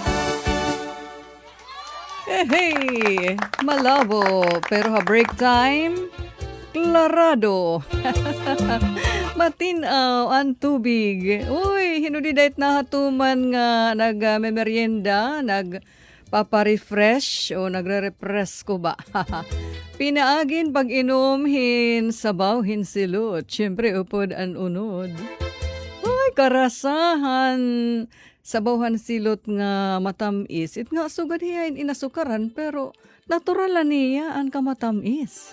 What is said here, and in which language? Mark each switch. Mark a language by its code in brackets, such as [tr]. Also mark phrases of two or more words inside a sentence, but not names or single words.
[war] Hey, malabo, pero ha [en] break time, [war] klarado. Matinaw ang tubig. Uy, hinudidait na hatuman nga nag-merienda, nagpaparefresh o nagre-refresh ko ba? Pinaagin pag inomhin, sabawhin silot. Siyempre, upod ang unod. Uy, karasahan. Sabawhan silot nga matamis. It nga sugad hiyain inasukaran pero natural niya ang kamatamis.